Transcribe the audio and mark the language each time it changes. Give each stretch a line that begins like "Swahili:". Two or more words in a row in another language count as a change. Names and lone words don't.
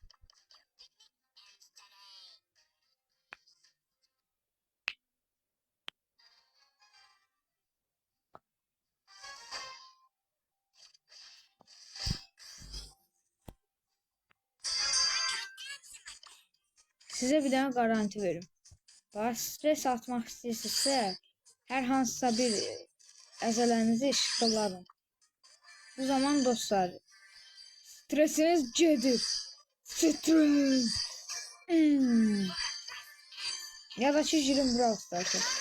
Turkish: Size bir tane garanti verim.
Azerbaijani: Bana stres atmak istəyirsinizsə, hər hansısa bir əzələnizi işıqlarım. Bu zaman dostlar, stresiniz gedir. Stres.
Turkish: Ya da girin Brawl Stars'a.